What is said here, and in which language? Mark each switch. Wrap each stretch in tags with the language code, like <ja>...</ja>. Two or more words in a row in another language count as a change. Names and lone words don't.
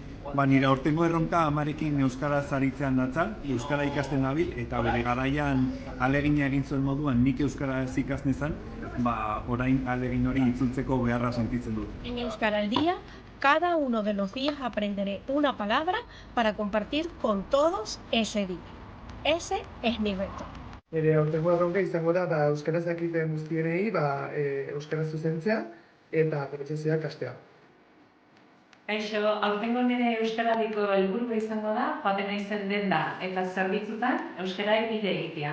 <eu>Nire aurtengo erronka amarekin euskaraz aritzean datza, euskara ikasten dabil, eta bere garaian ahalegina egin zuen moduan nik euskaraz ikasnezan, orain ahalegin hori itzultzeko beharra sentitzen dut.</eu> <es>En Euskaraldia, cada uno de los días aprenderé una palabra para compartir con todos ese día. Ese es mi reto.</es> <eu>Nire aurtengo erronka izango da euskaraz jakiten guztienei euskaraz zuzentzea eta prozesioa ikastea. Kaixo, aurtengo nire euskaradiko helburua izango da joaten naizen denda eta zerbitzutan euskara bide egitea.</eu>